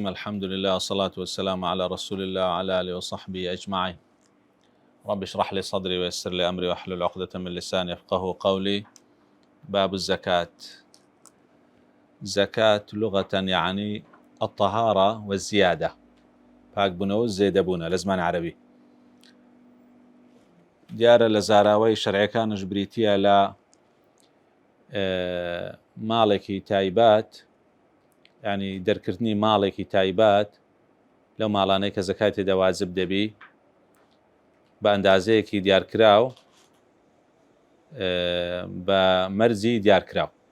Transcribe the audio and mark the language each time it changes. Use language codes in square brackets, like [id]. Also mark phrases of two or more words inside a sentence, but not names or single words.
[ar] الحمد لله والصلاة والسلام على رسول الله وعلى آله وصحبه أجمعين. رب اشرح لي صدري ويسر لي أمري واحلل عقدة من لساني يفقهوا قولي. باب الزكاة. زكاة لغة يعني الطهارة والزيادة. باك بنو زيد بونا لزمان عربي. [ckb] دیارە لە زاراوەی شەرعیەکانش بریتیە لە ماڵێکی تایبەت، یعنی دەرکردنی ماڵێکی تایبەت لەو ماڵانەی کە زەکات تێدا واجب دەبی بە ئەندازەیەکی دیارکراو بە مەرجی دیارکراو.